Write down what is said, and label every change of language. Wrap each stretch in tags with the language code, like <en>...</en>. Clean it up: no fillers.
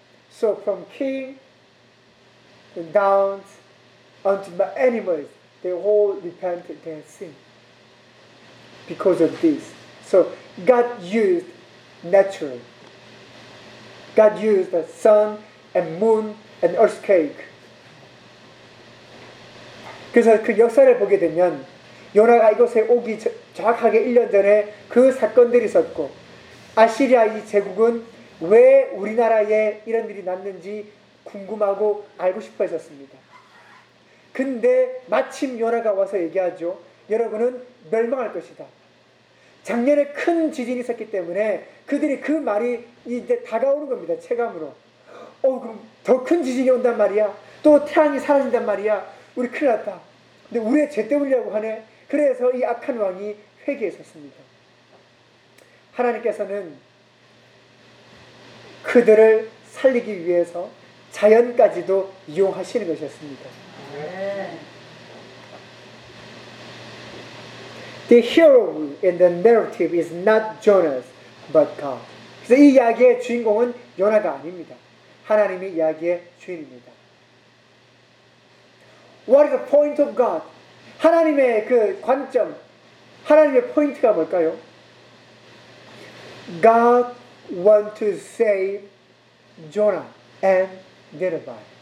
<en>So from king down unto my enemies, they all repented their sin because of this. So God used natural. God used the sun and moon and earthquake.</en> <ko>그래서 그 역사를 보게 되면 요나가 이곳에 오기 정확하게 1년 전에 그 사건들이 있었고 아시리아 이 제국은 왜 우리나라에 이런 일이 났는지 궁금하고 알고 싶어 했었습니다. 근데 마침 요나가 와서 얘기하죠. 여러분은 멸망할 것이다. 작년에 큰 지진이 있었기 때문에 그들이 그 말이 이제 다가오는 겁니다. 체감으로. 그럼 더 큰 지진이 온단 말이야. 또 태양이 사라진단 말이야. 우리 큰일 났다. 근데 우리의 죄 때문이라고 하네. 그래서 이 악한 왕이 회개했었습니다. 하나님께서는 그들을 살리기 위해서 자연까지도 이용하시는 것이었습니다.</ko> <en>The hero in the narrative is not Jonas, but God.</en> <ko>그래서 이 이야기의 주인공은 요나가 아닙니다. 하나님이 이야기의 주인입니다.</ko> <en>What is the point of God?</en> <ko>하나님의 그 관점, 하나님의 포인트가 뭘까요?</ko> <en>God wants to save Jonah and Nineveh.</en>